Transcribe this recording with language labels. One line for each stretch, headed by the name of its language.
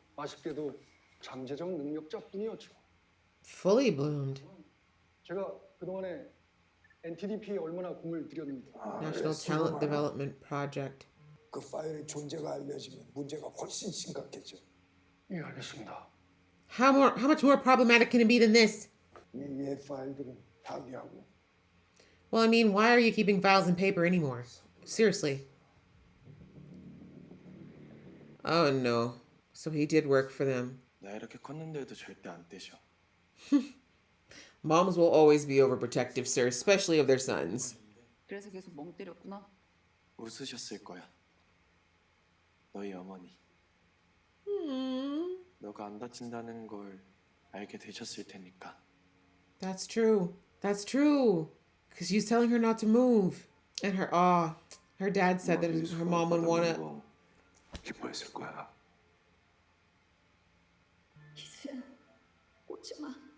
Korean: 아쉽게도 잠재적 능력자뿐이었죠.
English: Fully bloomed.
Korean: 제가 그동안에 NTDP에 얼마나 공을 들였는데.
English: National Talent Development Project.
Korean: 그 파일의 존재가 알려지면 문제가 훨씬 심각해져. 예, 알겠습니다.
English: How much more problematic can it be than this?
Korean: 이얘 파일들은 파기하고.
English: Well, I mean, why are you keeping files and paper anymore? Seriously. Oh no. So he did work for them.
Korean: 나 이렇게 컸는데도 절대 안 떼셔.
English: Moms will always be overprotective, sir, especially of their sons.
Korean: 그래서 계속 멍 때렸구나. 웃으셨을 거야. 너희 어머니. 너가 안 다친다는 걸 알게 되셨을 테니까.
English: That's true. That's true. Because she's telling her not to move. And her dad said that her mom would want to...
Korean: 기뻐했을 거야. 희수야, 오지 마.